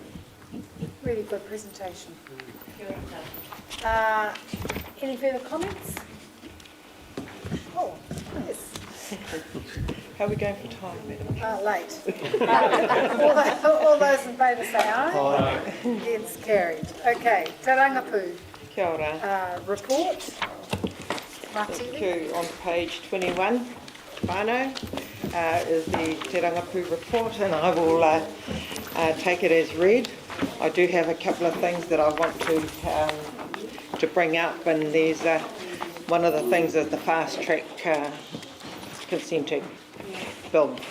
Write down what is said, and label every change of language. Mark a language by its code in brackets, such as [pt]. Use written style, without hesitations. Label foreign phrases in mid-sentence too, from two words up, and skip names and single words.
[en] Really good presentation. Any further comments? Oh, yes. How are we going for time, madam? Late. All those in favour say aye. Aye. It's carried. Okay, Te Rangapu. [mi] Kia ora. [en] Report. Thank you. On page 21, whānau, is the Te Rangapu report, and I will take it as read. I do have a couple of things that I want to bring up, and there's one of the things is the fast track consenting bill.